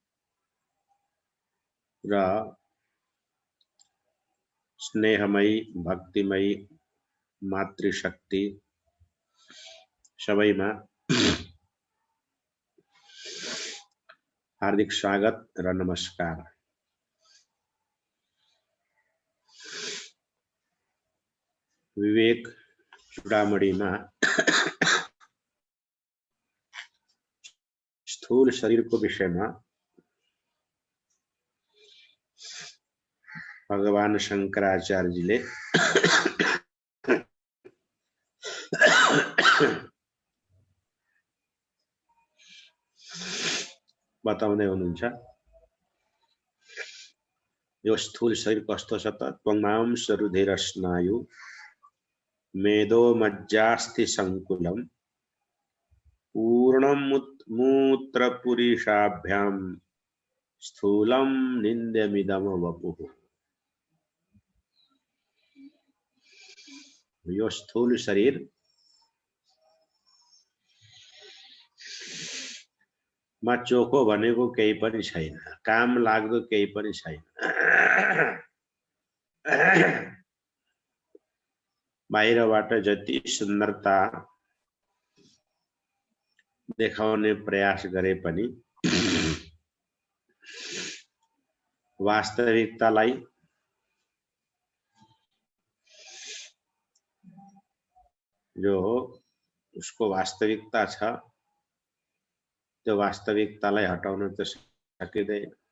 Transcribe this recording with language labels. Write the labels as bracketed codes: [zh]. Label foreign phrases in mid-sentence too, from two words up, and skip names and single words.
[ne] र स्नेहमयी भक्तिमयी मातृशक्ति सबैमा हार्दिक स्वागत र नमस्कार। विवेक चूड़ामणि में स्थूल शरीर को विषय में भगवान शंकराचार्य जी ले बताउँदै हुनुहुन्छ। यो स्थूल शरीर कस्तो छ त? [sa] त्वङ्मांश रुधिर स्नायु मेदो मज्जास्थि संकुलम पूर्णं मूत्रपुरीषाभ्याम स्थूलम निन्द्यमिदम वपुः। [ne] यो स्थूल शरीर मा चोखो भनेको केही पनि छैन, काम लाग्दो केही पनि छैन। बाहिरबाट जति सुन्दरता देखाउने प्रयास गरे पनि वास्तविकतालाई जो उसको वास्तविकता छ त्यो वास्तविकतालाई हटाउन त सकिँदैन।